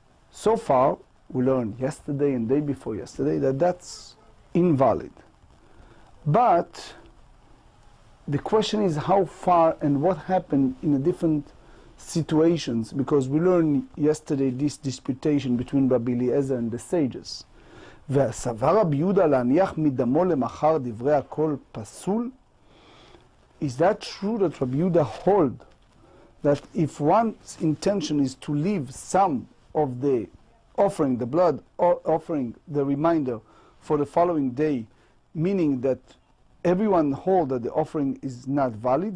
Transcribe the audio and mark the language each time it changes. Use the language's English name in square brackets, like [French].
[English] So far, we learned yesterday and day before yesterday that that's invalid. But the question is how far and what happened in the different situations, because we learned yesterday this disputation between Rabbi Eliezer and the sages. [Hebrew] והסבר רבי יהודה להניח מדמו למחר דברי הכל פסול? [English] Is that true that Rabbi Yehuda hold that if one's intention is to leave some of the offering, the blood offering, the reminder for the following day, meaning that everyone hold that the offering is not valid?